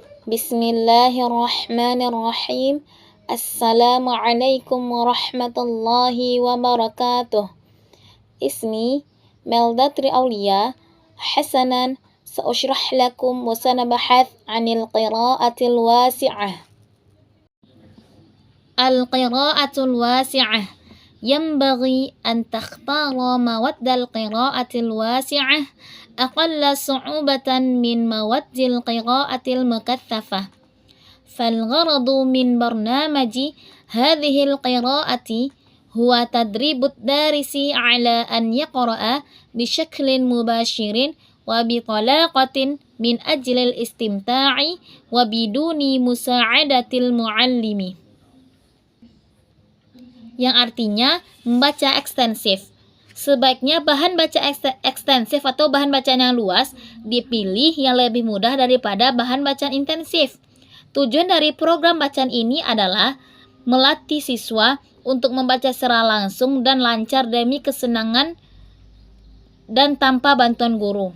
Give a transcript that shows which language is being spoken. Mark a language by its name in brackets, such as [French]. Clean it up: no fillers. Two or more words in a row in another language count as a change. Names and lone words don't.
[Arabic] بسم الله الرحمن الرحيم. السلام عليكم ورحمة الله وبركاته. Ismi Meldatri Aulia. حسنا، سأعرض لكم وسنبحث عن القراءة الواسعة. القراءة الواسعة. ينبغي أن تختار مواد القراءة الواسعة أقل صعوبة من مواد القراءة المكثفة. فالغرض من برنامج هذه القراءة هو تدريب الدارس على أن يقرأ بشكل مباشر وبطلاقة من أجل الاستمتاع وبدون مساعدة المعلم. [Indonesian] Yang artinya membaca ekstensif. Sebaiknya bahan baca ekstensif atau bahan bacaan yang luas dipilih yang lebih mudah daripada bahan bacaan intensif. Tujuan dari program bacaan ini adalah melatih siswa untuk membaca secara langsung dan lancar demi kesenangan dan tanpa bantuan guru.